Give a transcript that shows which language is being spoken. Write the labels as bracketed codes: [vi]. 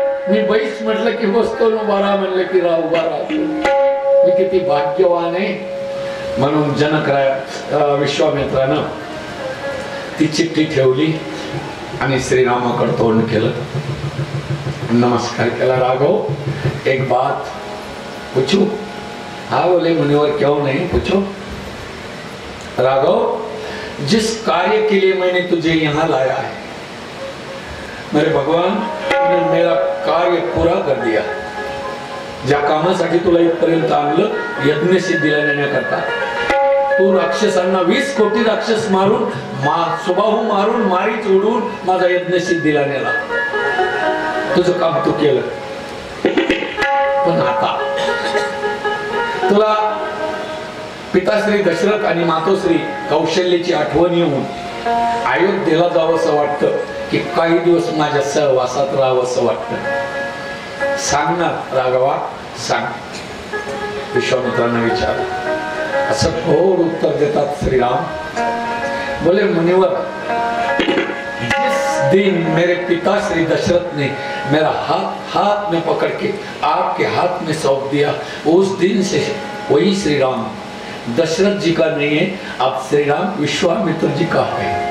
[mr] मी बैस म्हटलं की बसतो, उभारा म्हणलं की उभा राहतो. मी किती भाग्यवान आहे. म्हणून विश्वामित्रानं ती चिठ्ठी ठेवली आणि श्रीरामाकडे तोंड केलं, नमस्कार केला. [hi] राघव, एक बात पूछू? हाँ बोले मुनिवर, क्यों नहीं, पूछो. राघव, जिस कार्य के लिए मैंने तुझे यहाँ लाया है, मेरे भगवान ने मेरा कार्य पूरा कर दिया. [mr] ज्या कामासाठी तुला इथपर्यंत आणलं, यज्ञ सिद्धीला नेण्याकरता, तू राक्षसांना 20 कोटी राक्षस मारून, सुबाहू मारून, मारीच उडून माझा यज्ञ सिद्धीला नेला. तुझं काम तू केलं. पण आता तुला पिताश्री दशरथ आणि मातोश्री कौशल्याची आठवण येऊन अयोध्येला जावंसं वाटतं की काही दिवस माझ्या सहवासात राहावंसं वाटतं. सांग ना राघवा, सांग. विश्वामित्रांना विचार. असं गोड उत्तर देतात श्रीराम. [hi] बोले मुनिवर, जिस दिन मेरे पिता श्री दशरथ ने मेरा हाथ में पकड़ के आपके हाथ में सौंप दिया, उस दिन से वही श्रीराम दशरथ जी का नहीं है, अब श्रीराम विश्वामित्र जी का है.